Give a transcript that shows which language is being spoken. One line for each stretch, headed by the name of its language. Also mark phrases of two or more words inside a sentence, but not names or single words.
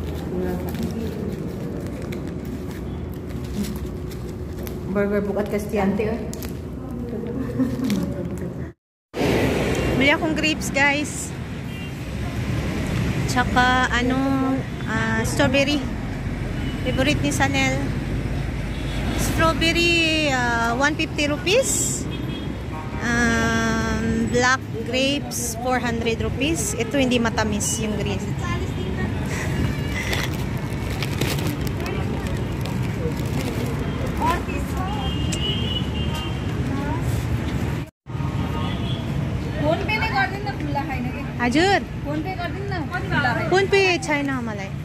Filipino: Burger bukat Castiante. Bili akong grapes, guys. Tsaka strawberry. Favorite ni Sanel.
English: Strawberry 150 rupees. Black grapes 400 rupees.
Filipino: Ito hindi matamis yung green.
Nepali: हजुर फोन पे छैन मलाई